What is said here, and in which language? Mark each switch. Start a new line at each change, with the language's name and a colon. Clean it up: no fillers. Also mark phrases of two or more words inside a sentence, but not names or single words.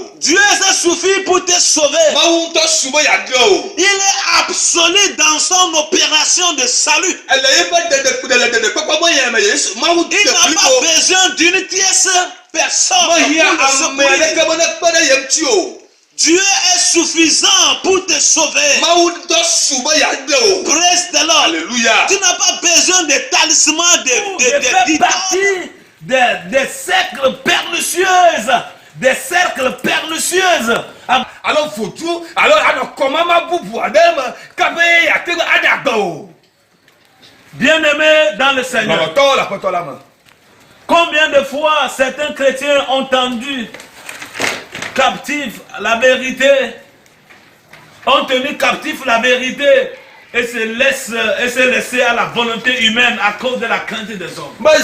French: Dieu s'est suffi pour te sauver. Il est absolu dans son opération de salut. Il n'a pas besoin d'une tierce personne. Dieu est suffisant pour te sauver.
English: Praise the Lord.
French: Alléluia. Tu n'as pas besoin de talismans, de partie des cercles pernicieuses. Des cercles pernicieuses. Alors faut-il, alors comment ma boubou adem kabé yatega adago. Bien-aimés dans le Seigneur. Combien de fois certains chrétiens ont tendu captif la vérité, ont tenu captif la vérité et se laisser à la volonté humaine à cause de la crainte des hommes.